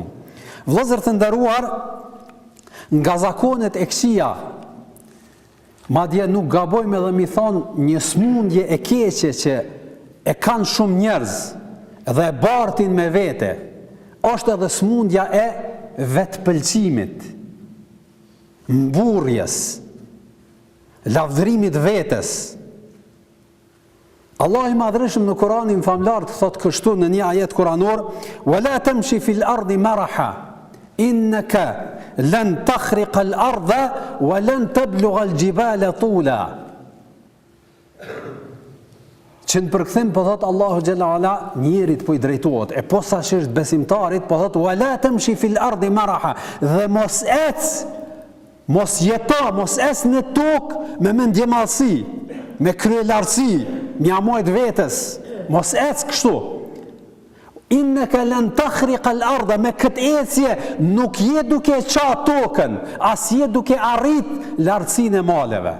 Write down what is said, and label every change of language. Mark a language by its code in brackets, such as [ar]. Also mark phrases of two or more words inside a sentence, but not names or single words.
[sq] Vëllezër të nderuar, nga zakonet e këqija, madje nuk gabojmë edhe mi thonë një smundje e keqe që e kanë shumë njerëz dhe e bartin me vete, është edhe smundja e vetpëlqimit, mburrjes, lavdërimit vetes. Allah i Madhërisht në Kur'anin famlar thot kështu në një ajet kuranor: [ar] "ولا تمش في الأرض مرحا إنك لن تخرق الأرض ولن تبلغ الجبال طولا." [sq] Që në përkthim po thot Allahu [ar] جل وعلا [sq] njerit po i drejtohet, e posaçërisht besimtarit po thot [ar] ولا تمش في الأرض مرحا, [sq] dhe mos ec, mos jeto, mos ec në tokë me mendjemallsi, me kryelartësi, mjamojt vetes, mos ec kështu. [ar] إنك لن تخرق الأرض, [sq] me këtë ecje nuk je duke qa tokën, as je duke arrit lartësinë e maleve.